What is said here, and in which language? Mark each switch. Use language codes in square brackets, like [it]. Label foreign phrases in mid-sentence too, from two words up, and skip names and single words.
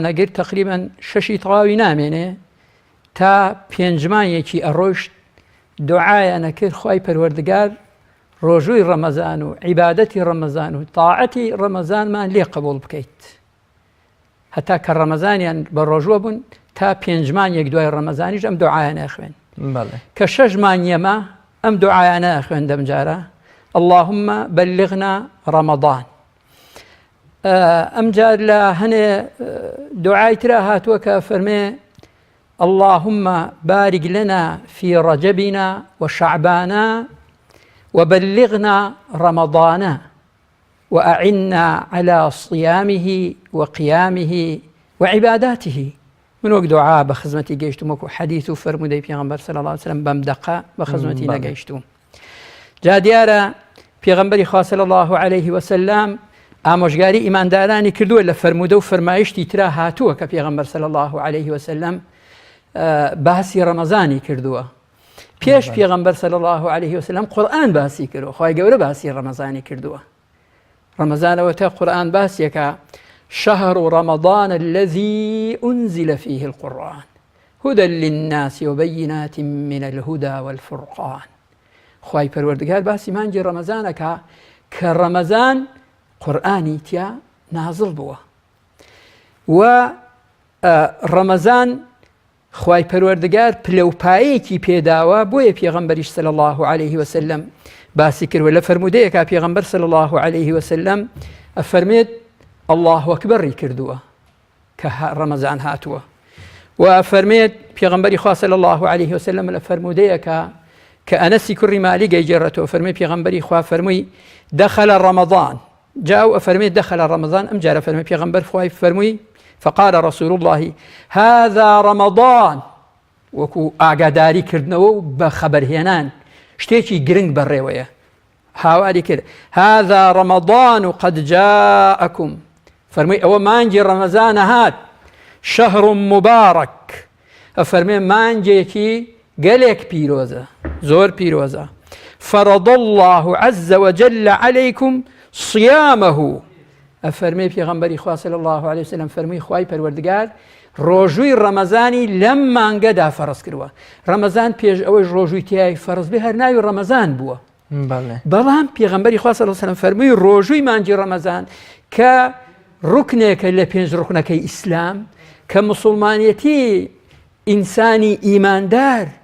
[ckb] ئەگرت تقریبا 6 تەواوی نامێنێ تا 5 مانگێکی ئەڕۆیشت دوعایان ئەکرد خوای پەروەردگار ڕۆژووی ڕەمەزان و عیبادەتی ڕەمەزان و تاعەتی ڕەمەزانمان لێ قبول بکەیت هەتا کە ڕەمەزانیان بە ڕۆژووە بوون تا 5 مانگێک دوای ڕەمەزانیش ئەم دوعایانە خوێن کە 6 مانگێمە ئەم دوعایانە خوێن دەمجارە [ar] اللهم بلغنا رمضان. [ckb] ئەمجار لە هەنێ دوعای ترا هاتووە کە فەرمێ [ar] اللهم بارك لنا في رجبنا وشعبانا وبلغنا رمضان وأعنا على صيامه وقيامه وعباداته. [ckb] من وەک دوعا بە خزمەتی گەیشتم وەکو حەدیث و فەرمودەی پێغەمبەر [ar] صلی الله عليه وسلم [ckb] بەم دەقە بە خزمەتی نەگەیشتوم. جا دیارە پێغەمبەری خوا [ar] صلی الله عليه وسلم [ckb] ئامۆژگاری ئیماندارانی کردووە لە فەرمودە و فەرمایشتی ترا هاتووە کە پێغەمبەر [ar] صلی الله عليه وسلم [ckb] باسی ڕەمەزانی کردووە. پێش پێغەمبەر [ar] صلی الله عليه وسلم [ckb] قورئان باسی کردووە خوای گەورە باسی ڕەمەزانی کردووە. ڕەمەزانەوە تا قورئان باسیەکە [ar] شهر رمضان الذي أنزل فيه القرآن هدى للناس وبينات من الهدى والفرقان. [ckb] خوای پەروەردگار باسی مانگی ڕەمەزانەکە کە ڕەمەزان قورئانی تیا نازڵ بووە و ڕەمەزان خوای پەروەردگار پلەپایەکی پێداوە بۆیە پێغەمبەریش [ar] صلی الله عليه وسلم [ckb] باسی کردوە لە فەرمودەیەکە پێغەمبەر [ar] صلی الله عليه [ckb] وسلم ئەفەرمێت الله ئەکبەری کردووە کە ڕەمەزان هاتووە و فەرمێت پێغەمبەری خوا [ar] صلی الله عليه وسلم [ckb] لە فەرمودەیەکە کە ئەنەسی کوڕی مالیک گەیجێڕێتەوە فەرمێ پێغەمبەری خوا فەرمووی [ar] دەخەلە ڕەمەضان [ckb] جاو ئەفەرمێت [ar] دەخەلە ڕەمەضان [ckb] ئەم جارە فەرمێ پێغەمبەر خوای فەرمووی فقال [ar] رسول الله هذا رمضان [ckb] وەکو ئاگاداری کردنەوە و بە خەبەرهێنان شتێکی گرنگ بەڕێوەیە هاواری کرد [ar] هذا رمضان قد جاءكم [ckb] فەرمووی ئەوە مانگی ڕەمەزانە هات [ar] شهر مبارك [ckb] ئەفەرمێ مانگێکی گەلێک پیرۆزە زۆر پیرۆزە [ar] فرض الله عز وجل عليكم صيامه [ckb] ئەفەرمێ پێغەمبەری خوا [ar] صلی الله عليه وسلم [ckb] فەرمووی خوای پەروەردگار ڕۆژووی ڕەمەزانی لەم مانگەدا فەرز کردووە. ڕەمەزان پێش ئەوەی ڕۆژووی تیای فەرز بێ هەر ناوی ڕەمەزان بووە بەڵام پێغەمبەری خوا [ar] صلی الله عليه وسلم [ckb] فەرمووی ڕۆژووی مانگی ڕەمەزان کە ڕوکنێکە لە 5 ڕوکنەکەی ئیسلام کە موسڵمانیەتی ئینسانی ئیماندار